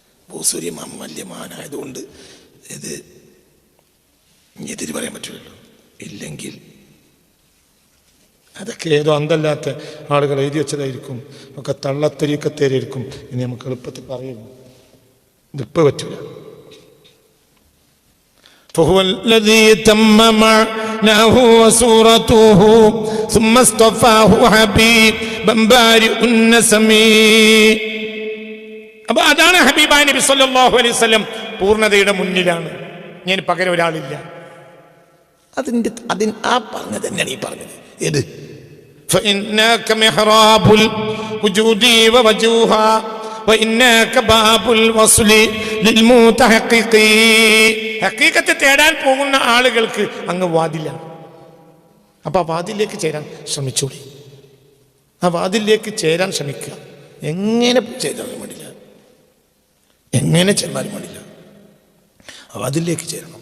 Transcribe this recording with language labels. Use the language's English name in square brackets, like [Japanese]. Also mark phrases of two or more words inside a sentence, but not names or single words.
[Malayalam] ബൂസൂരി ഇമാം വലിയ മഹാനായതുകൊണ്ട് ഇത് എതിര് പറയാൻ പറ്റില്ലല്ലോ. ഇല്ലെങ്കിൽ അതൊക്കെ ഏതോ അന്തല്ലാത്ത ആളുകൾ എഴുതി വെച്ചതായിരിക്കും, ഒക്കെ തള്ളത്തരീക്കത്തേരായിരിക്കും. ഇനി നമുക്ക് എളുപ്പത്തിൽ പറയുന്നു, ഇതിപ്പോൾ പറ്റൂല. [Arabic] فهو الذي تم معناه وصورته ثم اصطفاه حبيبا بارئ النسم. [Malayalam] അപ്പോൾ അതാണ് ഹബീബായ നബി [Arabic] صلى الله عليه وسلم [Malayalam] പൂർണ്ണതയുടെ മുന്നിലാണ്. ഞാൻ പകരം ഒരാളില്ല. ആ പറഞ്ഞത് തന്നെയാണ് ഈ പറഞ്ഞത്. ഏത്? [Arabic] فإنك محراب الوجود ووجوها وإنك باب الوصل للمتحقق. [Malayalam] ഹഖീഖത്ത് തേടാൻ പോകുന്ന ആളുകൾക്ക് അങ്ങ് വാതിലാണ്. അപ്പോൾ ആ വാതിലേക്ക് ചേരാൻ ശ്രമിച്ചൂടെ? ആ വാതിലേക്ക് ചേരാൻ ശ്രമിക്കുക. എങ്ങനെ ചെയ്താലും വേണ്ടില്ല, എങ്ങനെ ചെന്നാലും വേണ്ടില്ല, ആ വാതിലേക്ക് ചേരണം.